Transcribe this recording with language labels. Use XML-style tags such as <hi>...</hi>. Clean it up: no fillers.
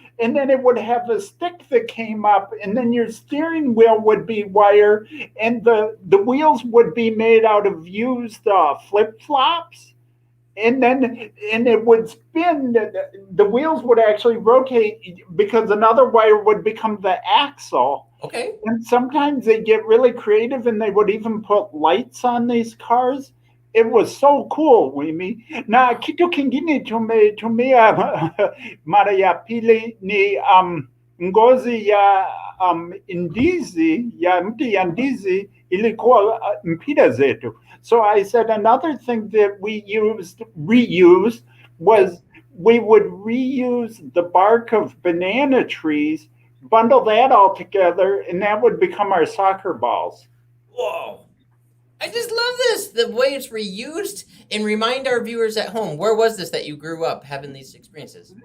<en>And then it would have a stick that came up, and then your steering wheel would be wire, and the wheels would be made out of used flip-flops. And it would spin. The wheels would actually rotate because another wire would become the axle. Okay. And sometimes they get really creative, and they would even put lights on these cars. It was so cool, Wimee.</en> <sw>Na kitu kingine tumia mara ya pili ni ngozi ya ndizi, ya mti ya ndizi ilikuwa mpira zetu.</sw> <en>So I said another thing that we reused was we would reuse the bark of banana trees, bundle that all together, and that would become our soccer balls. Whoa. I just love this, the way it's reused. And remind our viewers at home, where was this that you grew up having these experiences?</en>